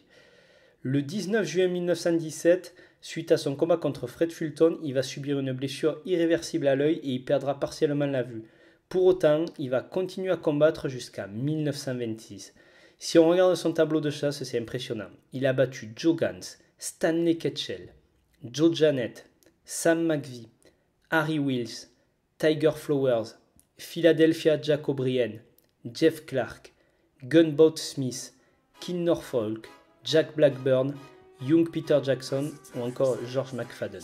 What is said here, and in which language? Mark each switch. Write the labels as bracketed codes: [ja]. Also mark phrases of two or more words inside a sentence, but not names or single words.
[fr] Le 19 juin 1917, suite à son combat contre Fred Fulton, il va subir une blessure irréversible à l'œil et il perdra partiellement la vue. Pour autant, il va continuer à combattre jusqu'à 1926. Si on regarde son tableau de chasse, c'est impressionnant. Il a battu Joe Gans, Stanley Ketchel, Joe Janette, Sam McVie, Harry Wills, Tiger Flowers, Philadelphia Jack O'Brien, Jeff Clark, Gunboat Smith, Ken Norfolk, Jack Blackburn, Young Peter Jackson ou encore George McFadden.